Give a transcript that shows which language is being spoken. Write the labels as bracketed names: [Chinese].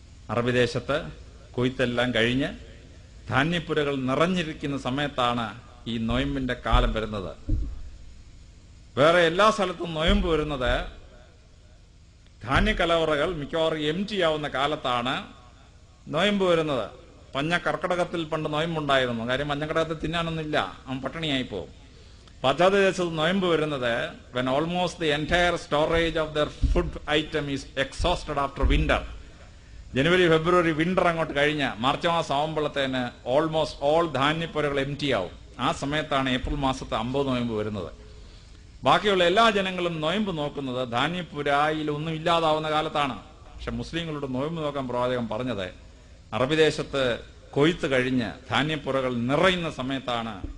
[Malayalam] അറബി ദേശത്ത് കൊയ്ത്തെല്ലാം കഴിഞ്ഞ് ധാന്യപ്പുരകൾ നിറഞ്ഞിരിക്കുന്ന സമയത്താണ് ഈ നൊയമ്പിന്റെ കാലം വരുന്നത്. വേറെ എല്ലാ സ്ഥലത്തും നൊയമ്പ് വരുന്നത് ധാന്യക്കലവറകൾ മിക്കവാറും എംറ്റി ആവുന്ന കാലത്താണ് നൊയമ്പ് വരുന്നത്. കർക്കിടകത്തിൽ പണ്ട് നൊയമ്പുണ്ടായിരുന്നു. കാര്യം മഞ്ഞക്കടകത്തിൽ തിന്നാനൊന്നുമില്ല, അവൻ പട്ടിണിയായി പോകും. പാശ്ചാത്യദേശത്ത് നൊയമ്പ് വരുന്നത് [English] when almost the entire storage of their food item is exhausted after winter. [Malayalam] January February winter അങ്ങോട്ട് കഴിഞ്ഞ് മാർച്ച് മാസം ആവുമ്പോഴത്തേന് [English] almost all [Malayalam] ധാന്യപ്പുരകൾ എംറ്റി ആവും. ആ സമയത്താണ് ഏപ്രിൽ മാസത്തെ 50 നൊയമ്പ് വരുന്നത്. ബാക്കിയുള്ള എല്ലാ ജനങ്ങളും നൊയമ്പ് നോക്കുന്നത് ധാന്യപ്പുരായിൽ ഒന്നും ഇല്ലാതാവുന്ന കാലത്താണ്. പക്ഷെ മുസ്ലിങ്ങളുടെ നൊയമ്പ് നോക്കാൻ പ്രവാചകൻ പറഞ്ഞത് അറബി ദേശത്ത് കൊയ്ത്ത് കഴിഞ്ഞ് ധാന്യപ്പുരകൾ നിറയുന്ന സമയത്താണ്.